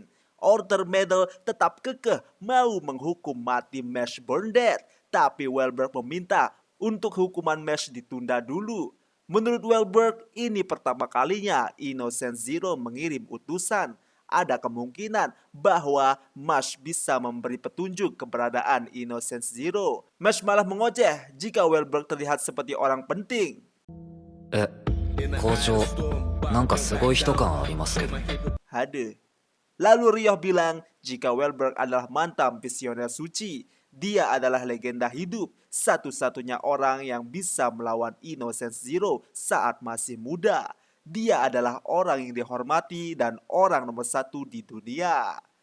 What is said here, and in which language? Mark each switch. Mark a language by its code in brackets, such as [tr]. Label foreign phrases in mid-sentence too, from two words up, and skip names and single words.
[id] Order Medal tetap kekeh mau menghukum mati Mash Burned, tapi Welberg meminta untuk hukuman Mash ditunda dulu. Menurut Welberg, ini pertama kalinya Innocent Zero mengirim utusan. Ada kemungkinan bahwa Mash bisa memberi petunjuk keberadaan Innocent Zero. Mash malah mengoceh jika Welberg terlihat seperti orang penting. [ja] 校長、なんかすごい人感ありますけど。 Hade. [id] Lalu Ryoh bilang jika Welberg adalah mantan visioner suci. Dia adalah legenda hidup, satu-satunya orang yang bisa melawan Innocent Zero saat masih muda. Dia adalah orang yang dihormati dan orang nomor satu di dunia.